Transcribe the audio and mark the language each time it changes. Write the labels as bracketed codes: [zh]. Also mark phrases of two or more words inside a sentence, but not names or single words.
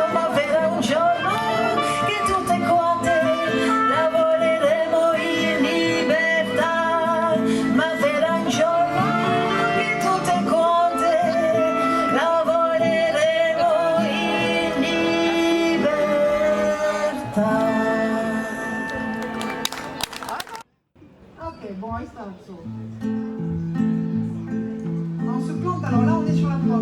[it] Ma verrà un giorno che tutte quante lavoreremo in libertà. Ma verrà un giorno che tutte quante lavoreremo in libertà. [fr] Ok, bon, reste en dessous. On se plante, alors là on est sur la pomme.